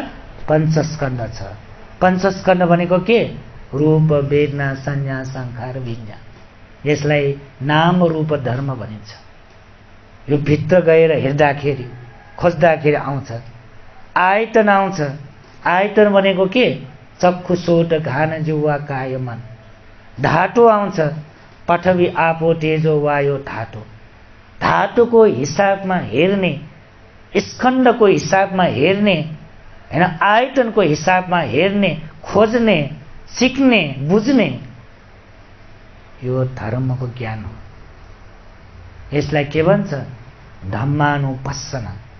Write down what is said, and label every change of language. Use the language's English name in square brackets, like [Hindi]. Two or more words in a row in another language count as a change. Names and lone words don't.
[Nepali] पञ्चस्कन्ध छ। पञ्चस्कन्ध भनेको के? [Pali] रूप, वेदना, संज्ञा, संखार, विज्ञान। [Nepali] यसलाई नाम रूप धर्म भनिन्छ। यो भित्र गएर हेर्दाखेरि, खोज्दाखेरि आउँछ। आयतन आउँछ। आयतन भनेको के? [Pali] चक्षु, सोट, घान, जिह्वा, काय, मन। [Nepali] धातु आउँछ। [Pali] पृथ्वी, आपो, तेजो, वायु, धातु। [Nepali] धातुको हिसाबमा हेर्ने, स्कन्धको हिसाबमा हेर्ने हैन, आयतनको हिसाबमा हेर्ने, खोज्ने, सिक्ने, बुझ्ने, यो धर्मको ज्ञान हो। यसलाई के भन्छ? धम्मानुपස්සना।